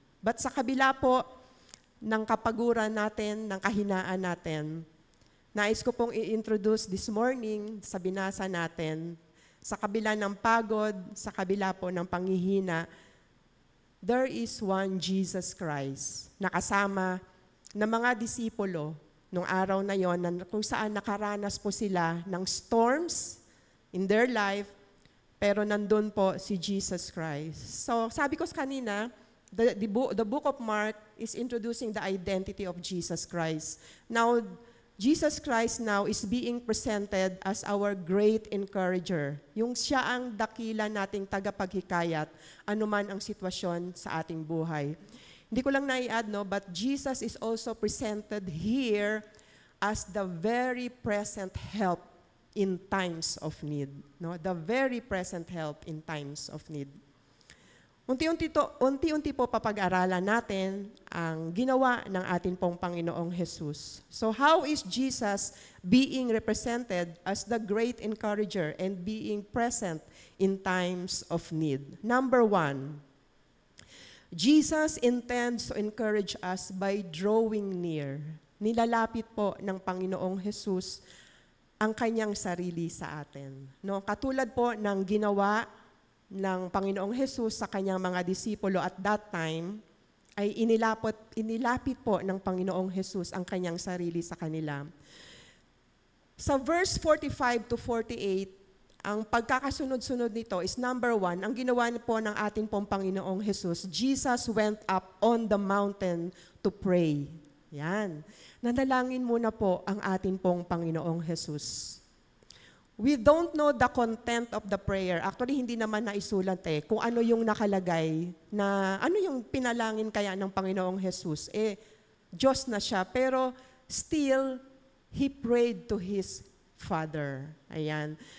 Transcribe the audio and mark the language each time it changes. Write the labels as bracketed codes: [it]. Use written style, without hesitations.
[tl] But sa kabila po ng kapaguran natin, ng kahinaan natin, nais ko pong i-introduce this morning sa binasa natin, sa kabila ng pagod, sa kabila po ng panghihina, [en] there is one Jesus Christ [tl] na kasama ng mga disipulo nung araw na yon, kung saan nakaranas po sila ng [en] storms in their life, [tl] pero nandun po si Jesus Christ. So sabi ko kanina, [en] the book of Mark is introducing the identity of Jesus Christ. Now, Jesus Christ now is being presented as our great encourager. [tl] Yung siya ang dakila nating tagapaghikayat, anuman ang sitwasyon sa ating buhay. Hindi ko lang nai-add, no, [en] but Jesus is also presented here as the very present help in times of need. No? The very present help in times of need. [tl] Unti-unti po papag-aralan natin ang ginawa ng ating pong Panginoong Jesus. [en] So how is Jesus being represented as the great encourager and being present in times of need? Number 1, Jesus intends to encourage us by drawing near. [tl] Nilalapit po ng Panginoong Jesus ang kanyang sarili sa atin. No? Katulad po ng ginawa ng Panginoong Jesus sa kanyang mga disipulo [en] at that time, [tl] ay inilapit po ng Panginoong Jesus ang kanyang sarili sa kanila. Sa verse 45 to 48, ang pagkakasunod-sunod nito is number 1, ang ginawa po ng ating pong Panginoong Jesus, [en] Jesus went up on the mountain to pray. [tl] Yan. Nanalangin muna po ang atin pong Panginoong Jesus. [en] We don't know the content of the prayer. [tl] Actually, hindi naman naisulat kung ano yung nakalagay na, ano yung pinalangin kaya ng Panginoong Jesus. Diyos na siya, pero [en] still, He prayed to His Father. Ayan.